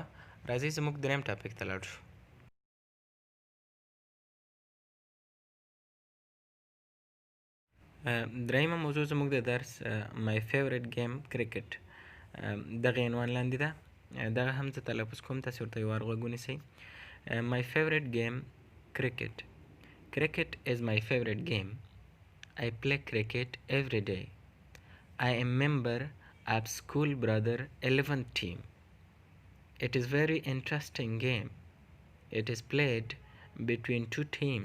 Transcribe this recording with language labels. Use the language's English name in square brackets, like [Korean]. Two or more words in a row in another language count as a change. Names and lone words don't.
[Pashto] راځئ زموږ دریم ټاپک ته لاړ شو. دریمه موضوع زموږ د درس [English] my favorite game [Pashto] کرکټ دغه عنوان لاندې ده. دغه هم زه تلفظ کوم، تاسې ورته یو وار غوږ ونیسئ. [English] My favorite game cricket. Cricket is my favorite game. I play cricket every day. I am member of school brother 11 team. It is very interesting game. It is played between two teams.